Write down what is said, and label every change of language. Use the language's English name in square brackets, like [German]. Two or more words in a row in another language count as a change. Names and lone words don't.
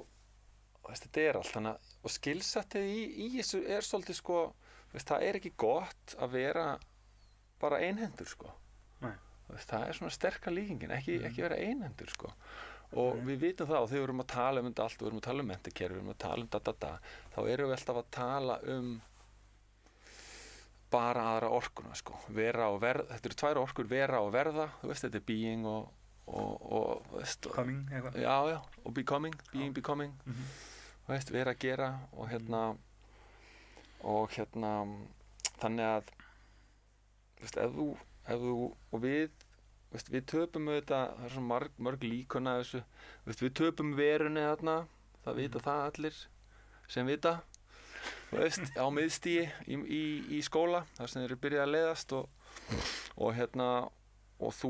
[Icelandic] þetta allt þannig að og skilsettið í þessu svolítið sko, veist, það ekki gott að vera bara einhendur sko veist, það svona sterka líkingin, ekki vera einhendur sko og við vitum það og þegar við erum að tala um þetta allt, við erum að tala um menntakerfi, við erum að tala um þá erum við alltaf að tala um bara aðra orkuna sko, vera og verða þetta eru tvær orkur, vera og verða þú veist, þetta being og veist, coming eitthvað já, og [English] becoming, being, becoming [Icelandic] veist, vera að gera og hérna þannig að veist, ef þú og við töpum auðvitað, það svo mörg líkun að þessu, veist, við töpum verunni þarna, það vita það allir sem vita, veist, á miðstigi í skóla, þar sem þeir eru byrjað að leiðast og hérna og þú